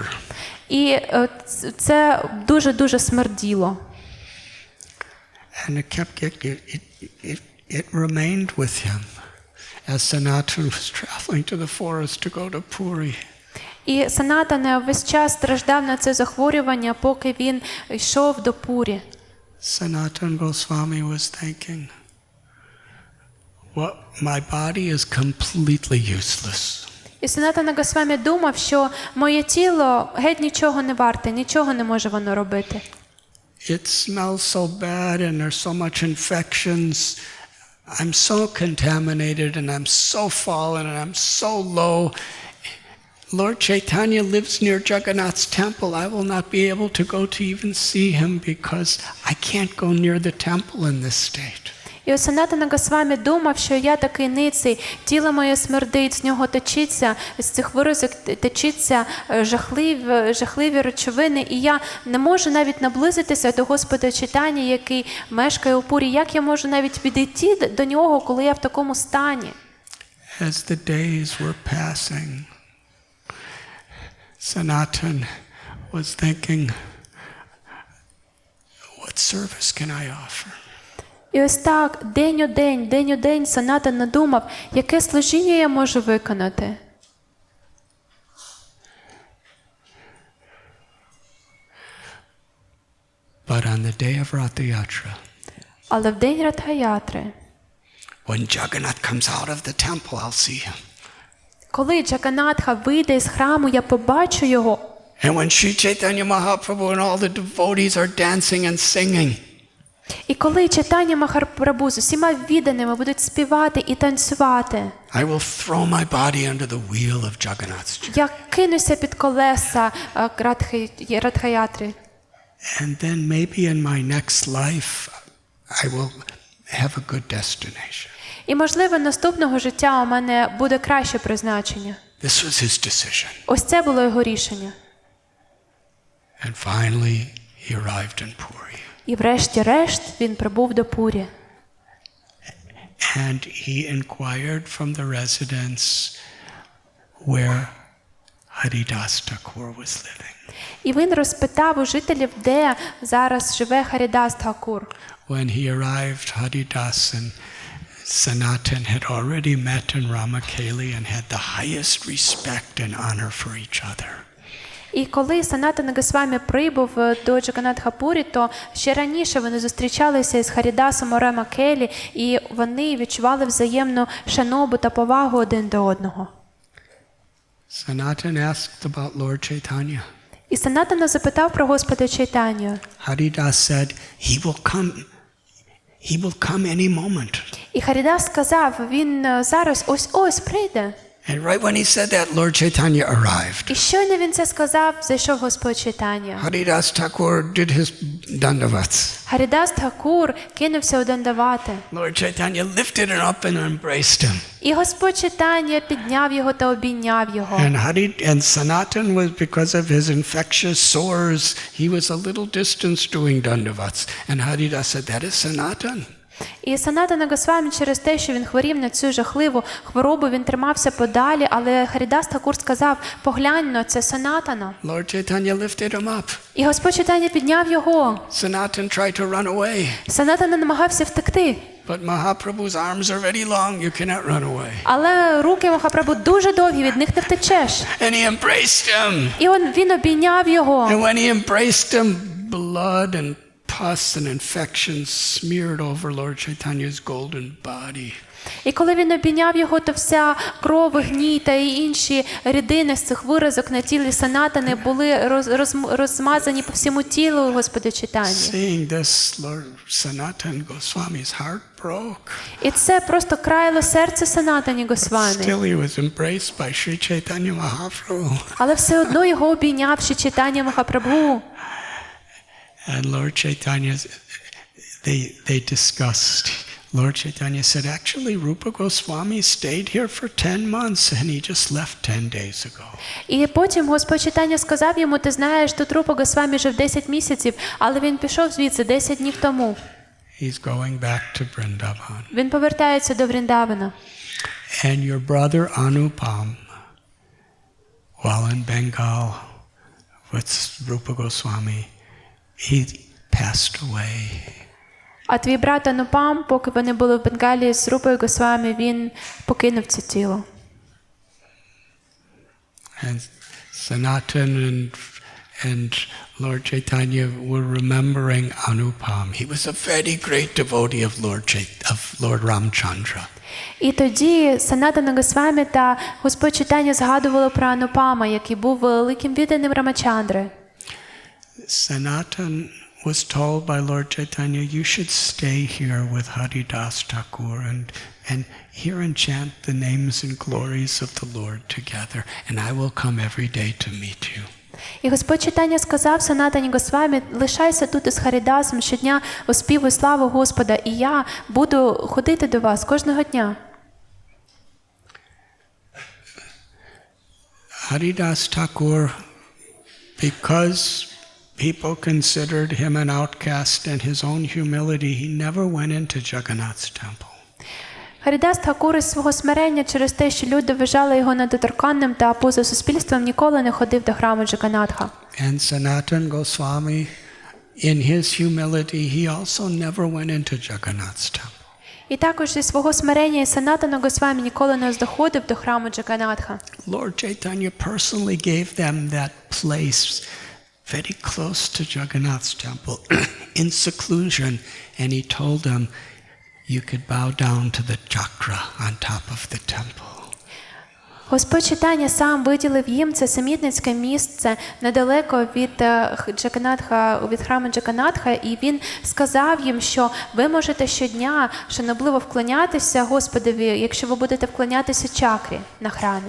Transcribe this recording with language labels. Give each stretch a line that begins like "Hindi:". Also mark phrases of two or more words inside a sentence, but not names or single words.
Ukrainian: І це дуже-дуже смерділо.
English: And it remained with him as Sanatana was traveling to the forest to go to Puri.
Ukrainian: І Санатана весь час страждав на це захворювання, поки він йшов до Пурі.
English: Sanatana Goswami was thinking, well, my body is completely useless.
Ukrainian: І Санатана Госвамі думав, що моє тіло геть нічого не варте, нічого не може воно робити.
English: It smells so bad and there's so much infections. I'm so contaminated and I'm so fallen and I'm so low. Lord Chaitanya lives near Jagannath's temple. I will not be able to go to even see him because I can't go near the temple in this state.
Ukrainian: І ось Санатана Госвамі думав, що я такий ниций, тіло моє смердить, з нього точиться, з цих виразок точиться жахливі речовини, і я не можу навіть наблизитися до Господа Чайтані, який мешкає у Пурі. Як я можу навіть підійти до нього, коли я в такому стані?
English: As the days were passing, Sanatana was thinking, what service can I offer?
Ukrainian: І ось так, день у день Санатана думав, яке служіння я можу виконати.
English: But on the day of Rath Yatra,
Ukrainian: Але в день Радха-ятри,
English: when Jagannath comes out of the temple, I'll see him.
Ukrainian: коли Джаганатха вийде із храму, я побачу його.
English: And when Sri Chaitanya Mahaprabhu and all the devotees are dancing and singing,
Ukrainian: І коли читання Махапрабху з усіма відданими будуть співати і танцювати,
English: I will throw my body under the wheel of Jagannath's chariot.
Ukrainian: я кинуся під колеса Радхаятри.
English: And then maybe in my next life, I will have a good destination.
Ukrainian: І, можливо, наступного життя у мене буде краще призначення.
English: This was his decision.
Ukrainian: Ось це було його рішення.
English: And finally, he arrived in Puri.
Ukrainian: І врешті-решт він прибув до Пурі.
English: And he inquired from the residents where Haridas Thakur was living.
Ukrainian: І він розпитав у жителів, де зараз живе Харідас Тхакур.
English: When he arrived, Haridas and Sanatan had already met in Ramakeli and had the highest respect and honor for each other.
Ukrainian: І коли Санатана Госвамі прибув до Джаганатха-Пурі, то ще раніше вони зустрічалися із Харідасом у Рамакелі, і вони відчували взаємну шанобу та повагу один до одного.
English: Sanatan asked about Lord Chaitanya.
Ukrainian: І Санатана запитав про Господа Чайтаню.
English: Haridas said, he will come any moment.
Ukrainian: І Харідас сказав, він зараз ось-ось прийде.
English: And right when he said that, Lord Chaitanya arrived.
Ukrainian: І щойно він це сказав, зайшов Господь Чайтаня.
English: Haridas Thakur did his dandavats.
Ukrainian: Харідас Тхакур кинувся у Дандавати.
English: Lord Chaitanya lifted him up and embraced him.
Ukrainian: І Господь Чайтаня підняв його та обійняв його.
English: And Sanatan was, because of his infectious sores, he was a little distance doing dandavats. And Haridas said, that is Sanatan.
Ukrainian: І Санатана Госвамі через те, що він хворів на цю жахливу хворобу, він тримався подалі, але Харідас Тхакур сказав, поглянь, це Санатана.
English: Lord Chaitanya lifted him up.
Ukrainian: І Господь Чайтаня підняв його.
English: Sanatan tried to run away.
Ukrainian: Санатана намагався втекти.
English: But Mahaprabhu's arms are very long, you cannot run away.
Ukrainian: Але руки Махапрабху дуже довгі, від них не втечеш.
English: And he embraced him.
Ukrainian: І він обійняв його.
English: And when he embraced him, blood and pus and infections smeared over Lord Chaitanya's golden body.
Ukrainian: І коли він обійняв його, то вся кров, гній та і інші рідини з цих виразок на тілі Санатани були розмазані по всьому тілу Господа Чайтані.
English: Seeing this, Lord Sanatan Goswami's heart broke.
Ukrainian: І це просто країло серце Санатані Госвамі.
English: Still he was embraced by Sri Chaitanya Mahaprabhu.
Ukrainian: Але все одно його обійняв Шрі Чайтаня Махапрабху.
English: And Lord Chaitanya, they discussed. Lord Chaitanya said, actually, Rupa Goswami stayed here for 10 months and he just left 10 days ago.
Ukrainian: І потім Господь Чайтаня сказав йому, ти знаєш, тут Рупа Госвамі жив 10 місяців, але він пішов звідси 10 днів тому.
English: He's going back to Vrindavan.
Ukrainian: Він повертається до Вріндавана.
English: And your brother Anupam, while in Bengal with Rupa Goswami, he passed away.
Ukrainian: А твій брат Анупам, поки вони були в Бенгалі з Рупою Госвамі, він покинув це тіло.
English: And Sanatan and Lord Chaitanya were remembering Anupam. He was a very great devotee of Lord Ramchandra.
Ukrainian: І тоді Санатана Госвамі та Господь Чайтаня згадували про Анупама, який був великим відданим Рамачандри.
English: Sanatan was told by Lord Chaitanya, you should stay here with Haridas Thakur and hear and chant the names and glories of the Lord together, and I will come every day to meet you.
Ukrainian: І Господь Чайтаня сказав Санатані Госвамі, лишайся тут із Харідасом, щодня оспівуй славу Господа, і я буду ходити до вас кожного дня.
English: Haridas Thakur, because people considered him an outcast and his own humility, he never went into Jagannath's temple.
Ukrainian: Харідас Тхакур із свого смирення через те, що люди вважали його недоторканним та поза суспільством, ніколи не ходив до храму Джаганатха.
English: And Sanatan Goswami, in his humility, he also never went into Jagannath's temple.
Ukrainian: І також зі свого смирення і Санатана Госвамі ніколи не доходив до храму Джаганатха.
English: Lord Chaitanya personally gave them that place very close to Jagannath's temple, in seclusion, and he told them, you could bow down to the chakra on top of the temple.
Ukrainian: Господь читання сам виділив їм це самітницьке місце недалеко від від храму Джаганатха, і він сказав їм, що ви можете щодня шанобливо вклонятися Господові, якщо ви будете вклонятися чакрі на храмі.